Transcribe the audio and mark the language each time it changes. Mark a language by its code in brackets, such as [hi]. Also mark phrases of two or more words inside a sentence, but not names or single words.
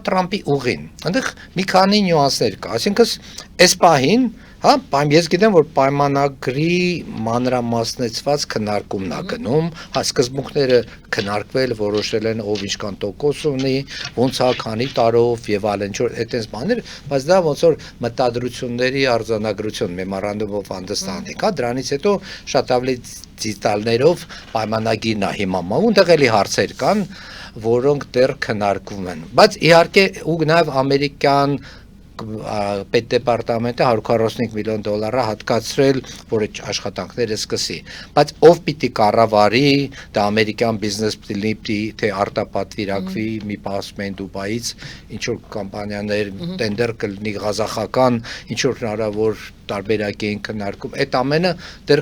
[hy] Թրամփի ուղին, այնտեղ մի քանի նյուանսներ կա, այսինքն այս պահին, հա, ես գիտեմ, որ պայմանագրի մանրամասնեցված քննարկումն է գնում, հա, սկզբունքները քննարկվել, որոշել են ով ինչքան տոկոս ունի, ոնց է, քանի տարով եւ այլն, ինչ-որ այդպես բաներ, բայց դա ոնց որ մտադրությունների արձանագրություն, [en] memorandum of understanding, [hy] հա, դրանից հետո շատ ավելի դետալներով պայմանագիրն է հիմա, որտեղ էլի հարցեր կան, որոնք դեռ քննարկվում են, բայց իհարկե ու նաեւ ամերիկյան պետդեպարտամենտը 145 միլիոն դոլարը հատկացրել, որ այդ աշխատանքները սկսի, բայց ով պիտի կառավարի, դա ամերիկյան բիզնես պիտի թե արտապատվիրակվի, մի ասում են Դուբայից, ինչ որ կամպանիաներ տենդեր կլինի ղազախական, ինչ որ հնարավոր տարբերակ էին քննարկում, այդ ամենը դեռ